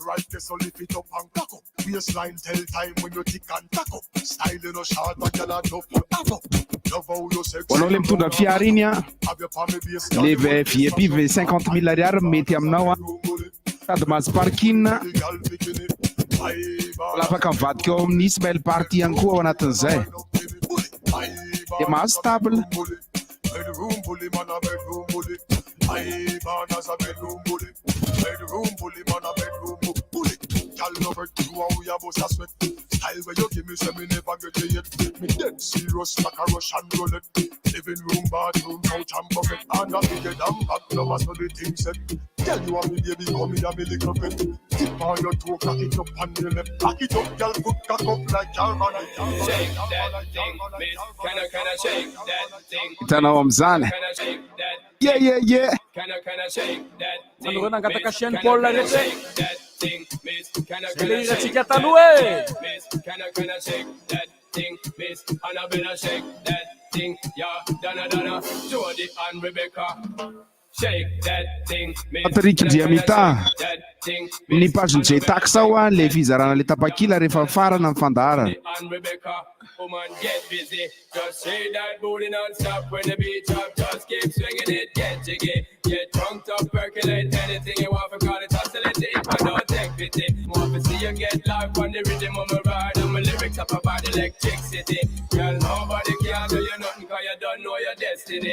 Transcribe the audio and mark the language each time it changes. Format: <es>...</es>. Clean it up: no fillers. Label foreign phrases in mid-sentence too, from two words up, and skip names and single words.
<mg>hoanao le mitondra fiara iny a le VIP 50 000 ariary mety aminao a sady mahazo parking mbola afaka mivadika ao amin'ny Ismail party ihany koa ao anatin'izay de mahazo stable</mg> <en>Style where you give me, say me never get it yet. Me dead serious like a Russian roulette. Living room, bathroom, couch and bucket. And I figure damn back, no matter the thing said. Tell you I'm the baby, come here, me little pet. Tip on your toe, cock it up on your left. Back it up, girl, good cock up like your man. Shake that thing, miss. Can I shake that thing?</en> <mg>Hitanao amizany yeah</mg> <en>Can I shake that thing?</en> <mg>Andro nangataka Sean Paul rehetra</mg> <en>Can</en> <mg>Eliratsika taloha</mg> <en>I shake that thing, miss? And I better shake that thing, yeah. Donna, Jody and Rebecca. Shake that thing, miss.</en> <mg>Patrick Diamita ny page ny Jaytaxx ao a le fizarana le tapakila rehefa farana amin'ny fandara</mg> <en>And Rebecca, woman, get busy. Just shake that booty non-stop when the beat drop. Just keep swinging it, get jiggy. Get drunk up, percolate anything you want for call it oscillate. If I don't take pity, more to see you get live on the rhythm of my ride. And my lyrics up about electricity. Girl, nobody can do you nothing cause you don't know your destiny.</en>